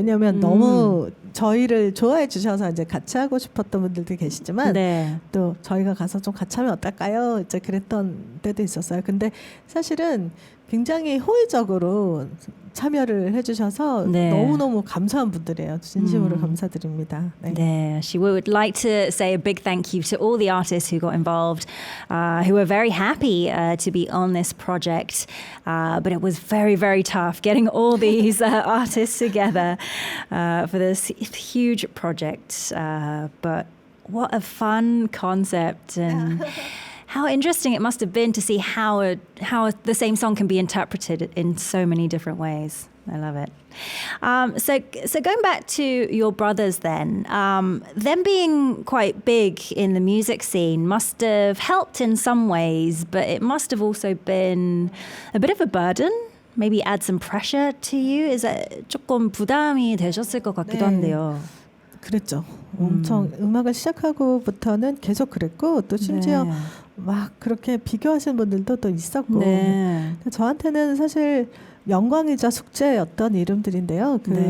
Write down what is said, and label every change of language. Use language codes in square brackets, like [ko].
[ko] 왜냐하면 너무 저희를 좋아해 주셔서 이제 같이 하고 싶었던 분들도 계시지만 네. 또 저희가 가서 좀 같이 하면 어떨까요? 이제 그랬던 때도 있었어요. 근데 사실은 굉장히 호의적으로 참여를 해주셔서 네. 너무너무 감사한 분들이에요. 진심으로 감사드립니다. 네. [en] Yeah, she would like to say a big thank you to all the artists who got involved, who were very happy to be on this project. But it was very, very tough getting all these artists together for this huge project. But what a fun concept, and how interesting it must have been to see how the same song can be interpreted in so many different ways. I love it. So going back to your brothers then, them being quite big in the music scene must have helped in some ways, but it must have also been a bit of a burden. Maybe add some pressure to you. Is that [ko] 조금 부담이 되셨을 것 같기도 한데요. 그랬죠. 엄청 음악을 시작하고부터는 계속 그랬고 또 심지어 네. 막 그렇게 비교하시는 분들도 또 있었고 네. 저한테는 사실 영광이자 숙제였던 이름들인데요.